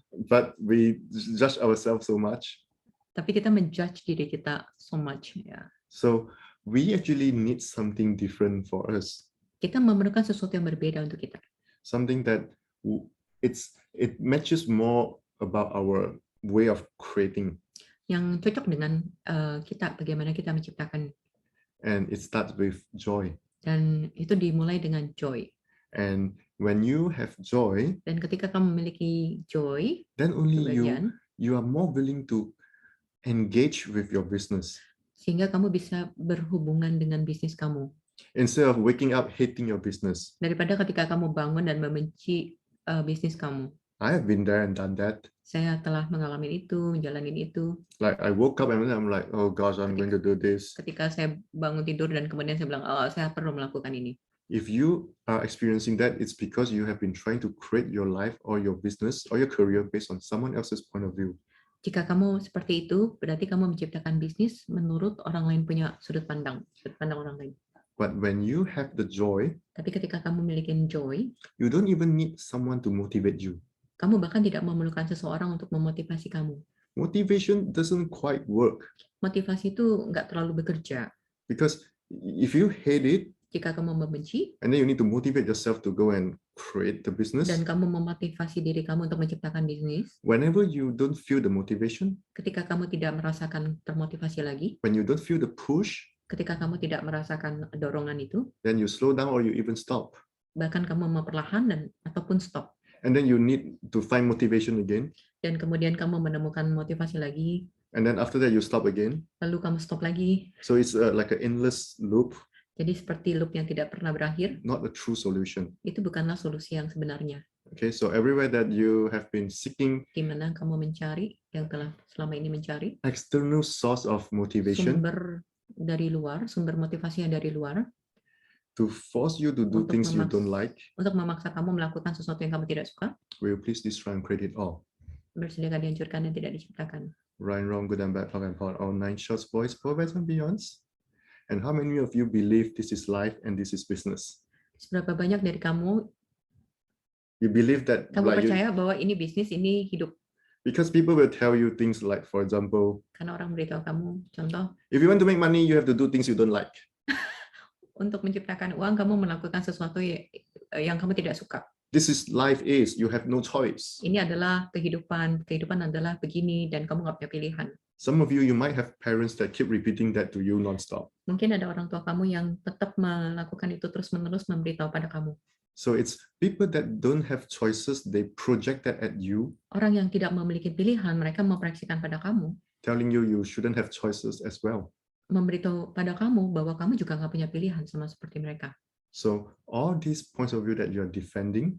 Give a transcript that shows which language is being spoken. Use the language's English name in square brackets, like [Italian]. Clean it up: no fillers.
[English] But we judge ourselves so much. [Indonesian] Tapi kita menjudge diri kita [English] so much. [Indonesian] Ya. [English] So we actually need something different for us. [Indonesian] Kita memerlukan sesuatu yang berbeda untuk kita. [English] Something that it matches more about our way of creating, [Indonesian] Yang cocok dengan kita, bagaimana kita menciptakan. [English] and it starts with joy. [Indonesian] Dan itu dimulai dengan joy. [English] And when you have joy, [Indonesian] Dan ketika kamu memiliki joy, [English] then only [Indonesian] kebahagiaan, [English] you are more willing to engage with your business [Indonesian] sehingga kamu bisa berhubungan dengan bisnis kamu. [English] instead of waking up hating your business. [Indonesian] Daripada ketika kamu bangun dan membenci bisnis kamu. [English] I have been there and done that. [Indonesian] Saya telah mengalami itu, menjalanin itu. [English] Like I woke up and then I'm like, oh gosh, I'm going to do this. [Indonesian] Ketika saya bangun tidur dan kemudian saya bilang, oh saya perlu melakukan ini. [English] If you are experiencing that, it's because you have been trying to create your life or your business or your career based on someone else's point of view. [Indonesian] Jika kamu seperti itu, berarti kamu menciptakan bisnis menurut orang lain punya sudut pandang orang lain. [English] But when you have the joy, [Indonesian] Tapi ketika kamu memiliki joy, [English] you don't even need someone to motivate you. [Indonesian] kamu bahkan tidak memerlukan seseorang untuk memotivasi kamu. [English] Motivation doesn't quite work [Indonesian] Motivasi itu nggak terlalu bekerja. [English] because if you hate it, [Indonesian] Jika kamu membenci [English] and then you need to motivate yourself to go and create the business. [Indonesian] dan kamu memotivasi diri kamu untuk menciptakan bisnis, [English] Whenever you don't feel the motivation, [Indonesian] ketika kamu tidak merasakan termotivasi lagi, [English] when you don't feel the push, [Indonesian] ketika kamu tidak merasakan dorongan itu, [English] then you slow down or you even stop. [Indonesian] bahkan kamu memperlahan dan ataupun stop. [English] And then you need to find motivation again. [Indonesian] Dan kemudian kamu menemukan motivasi lagi, [English] And then after that, you stop again. [Indonesian] lalu kamu stop lagi. [English] So it's like an endless loop, [Indonesian] Jadi seperti loop yang tidak pernah berakhir, [English] not a true solution. [Indonesian] itu bukanlah solusi yang sebenarnya. [English] Okay, so everywhere that you have been seeking [Indonesian] Di mana kamu mencari, yang telah selama ini mencari, [English] external source of motivation [Indonesian] sumber dari luar, sumber motivasi yang dari luar, [English] to force you to do [Indonesian] Untuk [English] things you [Indonesian] memaks- [English] don't like, [Indonesian] untuk memaksa kamu melakukan sesuatu yang kamu tidak suka, [English] will you please destroy and create it all? [Indonesian] bersediakah dihancurkan dan tidak diciptakan. [English] Right, wrong, good and bad, POC and POD, all 9 shorts, boys, perverts, and beyonds. And how many of you believe this is life and this is business? [Indonesian] Seberapa banyak dari kamu [English] You believe that, like, [Indonesian] percaya bahwa ini bisnis, ini hidup? [English] because people will tell you things like, for example, [Indonesian] Karena orang beritahu kamu, contoh, [English] if you want to make money, you have to do things you don't like. [Indonesian] untuk menciptakan uang kamu melakukan sesuatu yang kamu tidak suka. [English] This is life is, you have no choice. [Indonesian] Ini adalah kehidupan, kehidupan adalah begini dan kamu nggak punya pilihan. [English] Some of you might have parents that keep repeating that to you nonstop. [Indonesian] Mungkin ada orang tua kamu yang tetap melakukan itu terus-menerus memberitahu pada kamu. [English] So it's people that don't have choices, they project that at you, [Indonesian] Orang yang tidak memiliki pilihan, mereka memproyeksikan pada kamu, [English] telling you you shouldn't have choices as well. [Indonesian] memberitahu pada kamu bahwa kamu juga nggak punya pilihan sama seperti mereka. [English] So all these points of view that you are defending,